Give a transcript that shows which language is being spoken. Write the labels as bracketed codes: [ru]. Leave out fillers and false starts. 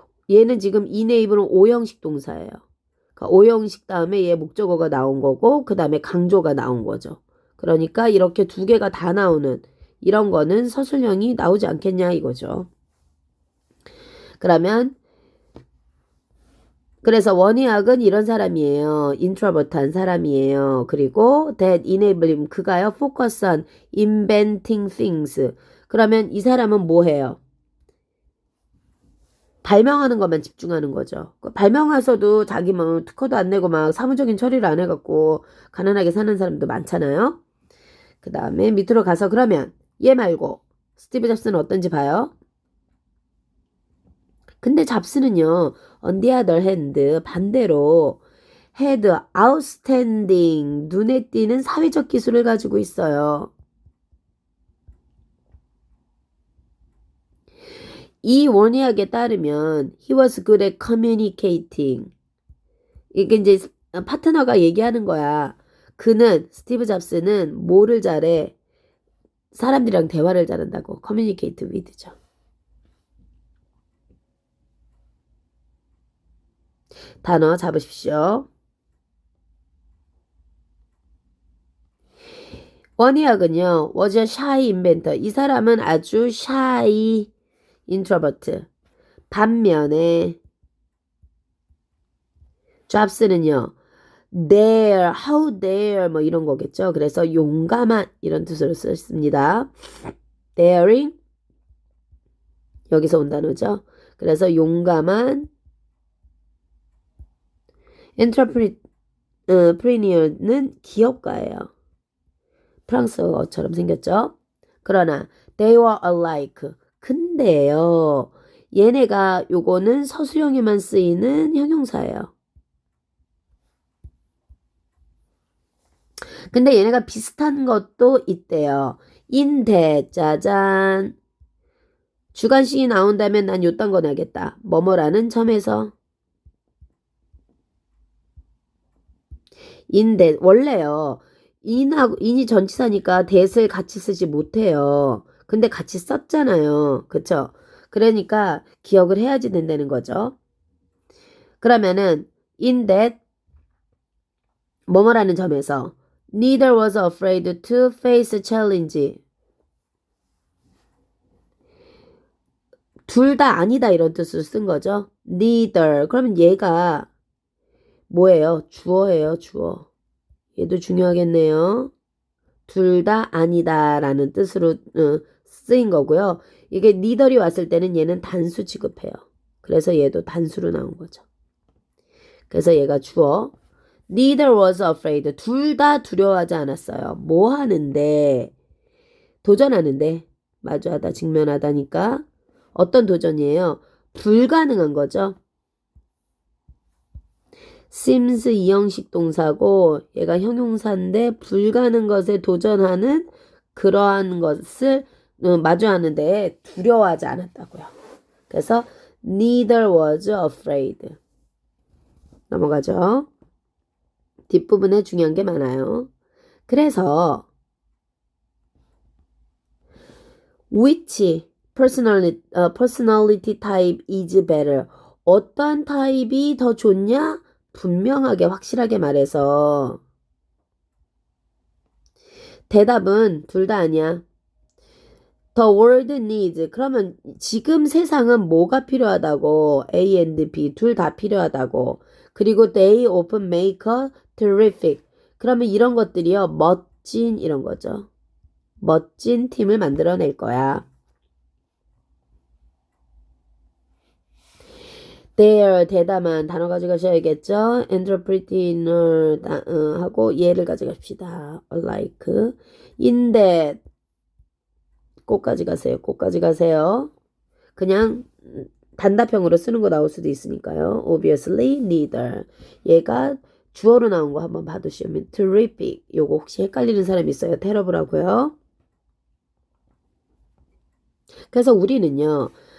[ko] 얘는 지금 enable은 5형식 동사예요. 그러니까 5형식 다음에 얘 목적어가 나온 거고 그 다음에 강조가 나온 거죠. 그러니까 이렇게 두 개가 다 나오는 이런 거는 서술형이 나오지 않겠냐 이거죠. 그러면 그래서 원희학은 이런 사람이에요. introvert한 사람이에요. [en] 그리고 that enable him [ko] 그가요 [en] focus on inventing things. [ko] 그러면 이 사람은 뭐 해요? 발명하는 것만 집중하는 거죠. 발명해서도 자기 뭐 특허도 안 내고 막 사무적인 처리를 안 해갖고 가난하게 사는 사람도 많잖아요. 그 다음에 밑으로 가서 그러면 얘 말고 스티브 잡스는 어떤지 봐요. 근데 잡스는요, [en] on the other hand, [ko] 반대로 [en] had outstanding, [ko] 눈에 띄는 사회적 기술을 가지고 있어요. 이 원의학에 따르면 [en] he was good at communicating. [ko] 이게 이제 파트너가 얘기하는 거야. 그는 스티브 잡스는 뭐를 잘해? 사람들이랑 대화를 잘한다고. [en] communicate with죠. [ko] 단어 잡으십시오. [en] 원희학은요, was a shy inventor. [ko] 이 사람은 아주 shy introvert. 반면에 잡스는요, dare, [en] how dare [ko] 뭐 이런 거겠죠. 그래서 용감한 이런 뜻으로 썼습니다. daring 여기서 온 단어죠. 그래서 용감한 entrepreneur는 기업가예요. 프랑스어처럼 생겼죠. 그러나 [en] they were alike. [ko] 근데요. 얘네가 요거는 서술형에만 쓰이는 형용사예요. 근데 얘네가 비슷한 것도 있대요. 인대 짜잔. 주관식이 나온다면 난 요딴 거 내겠다. 뭐뭐라는 점에서. 인대 원래요. 인이 전치사니까 that을 같이 쓰지 못해요. 근데 같이 썼잖아요. 그쵸? 그러니까 기억을 해야지 된다는 거죠. 그러면은 [en] in that [ko] 뭐뭐라는 점에서 [en] neither was afraid to face a challenge. [ko] 둘 다 아니다 이런 뜻으로 쓴 거죠. neither. 그러면 얘가 뭐예요? 주어예요. 주어. 얘도 중요하겠네요. 둘 다 아니다 라는 뜻으로 쓰인 거고요. 이게 neither이 왔을 때는 얘는 단수 취급해요. 그래서 얘도 단수로 나온 거죠. 그래서 얘가 주어. [en] neither was afraid. [ko] 둘 다 두려워하지 않았어요. 뭐 하는데? 도전하는데. 마주하다, 직면하다니까. 어떤 도전이에요? 불가능한 거죠. seems 이형식 동사고 얘가 형용사인데 불가능한 것에 도전하는 그러한 것을 마주하는데 두려워하지 않았다고요. 그래서 [en] neither was afraid. [ko] 넘어가죠. 뒷부분에 중요한 게 많아요. [en] 그래서 which personality type is better? [ko] 어떤 타입이 더 좋냐? 분명하게 확실하게 말해서 대답은 둘 다 아니야. [en] The world needs. [ko] 그러면 지금 세상은 뭐가 필요하다고? A and B 둘 다 필요하다고. 그리고 [en] they often make a terrific. [ko] 그러면 이런 것들이요. 멋진 이런 거죠. 멋진 팀을 만들어낼 거야. there 대담한 단어 가져가셔야겠죠. entrepreneur 하고 얘를 가져갑시다. [en] like in that [ko] 꼭 가져가세요. 꼭 가져가세요. 그냥 단답형으로 쓰는 거 나올 수도 있으니까요. [en] obviously neither [ko] 얘가 주어로 나온 거 한번 봐두시면 terrific 요거 혹시 헷갈리는 사람 있어요? terrible하고요. 그래서 우리는요.